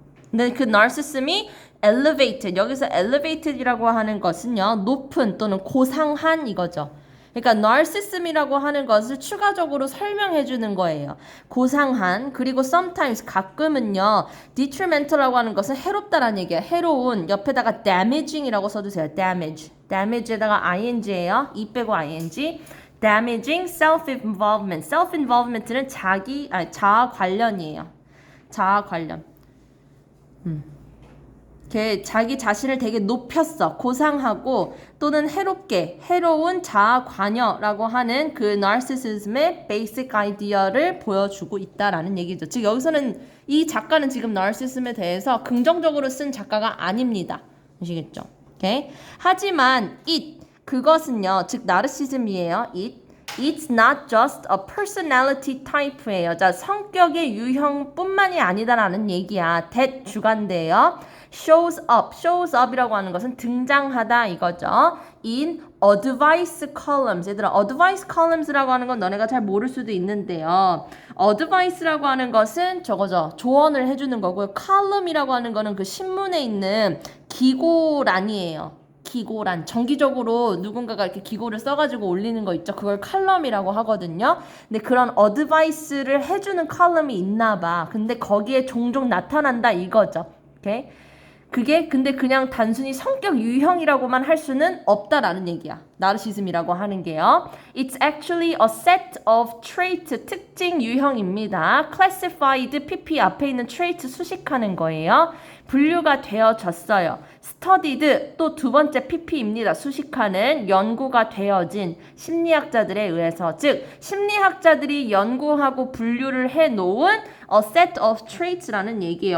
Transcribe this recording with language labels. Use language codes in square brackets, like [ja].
[ko] 근데 그 narcissism이 elevated, 여기서 elevated이라고 하는 것은요, 높은 또는 고상한 이거죠. 그러니까 narcissism이라고 하는 것을 추가적으로 설명해 주는 거예요. 고상한, 그리고 sometimes 가끔은요 detrimental라고 하는 것은 해롭다라는 얘기예요. 해로운, 옆에다가 damaging이라고 써주세요. damage에다가 ing예요. 이 빼고 ing. [en] damaging self-involvement. [ko] self-involvement는 자아 관련이에요. 자아 관련. 자기 자신을 되게 높였어. 고상하고 또는 해롭게, 해로운 자아 관여라고 하는 그 narcissism의 basic 아이디어를 보여주고 있다라는 얘기죠. 즉 여기서는 이 작가는 지금 narcissism에 대해서 긍정적으로 쓴 작가가 아닙니다. 아시겠죠? 오케이? 하지만 그것은요. 즉 나르시즘이에요. [en] It's not just a personality type예요. [ko] 자, 성격의 유형뿐만이 아니다라는 얘기야. that 주관대요. shows up이라고 하는 것은 등장하다 이거죠. [en] in advice columns. [ko] 얘들아, advice columns라고 하는 건 너네가 잘 모를 수도 있는데요. advice라고 하는 것은 저거죠. 조언을 해주는 거고요. column이라고 하는 거는 그 신문에 있는 기고란이에요. 기고란. 정기적으로 누군가가 이렇게 기고를 써가지고 올리는 거 있죠. 그걸 칼럼이라고 하거든요. 근데 그런 어드바이스를 해주는 칼럼이 있나 봐. 근데 거기에 종종 나타난다 이거죠. 오케이? 그게 근데 그냥 단순히 성격 유형이라고만 할 수는 없다라는 얘기야. 나르시즘이라고 하는 게요. [en] It's actually a set of trait, [ko] 특징 유형입니다. classified, pp 앞에 있는 trait 수식하는 거예요. 분류가 되어졌어요. studied, 또 두 번째 pp입니다. 수식하는 연구가 되어진 심리학자들에 의해서, 즉 심리학자들이 연구하고 분류를 해놓은 [en] a set of traits [ko] 라는 얘기예요.